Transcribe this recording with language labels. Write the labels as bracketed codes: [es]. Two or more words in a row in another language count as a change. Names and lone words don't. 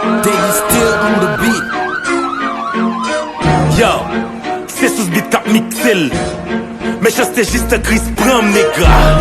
[en] They still on the beat. [ht] Yo, se sou beat k ap mikse l. Men jase jis Chris Brown, nèga.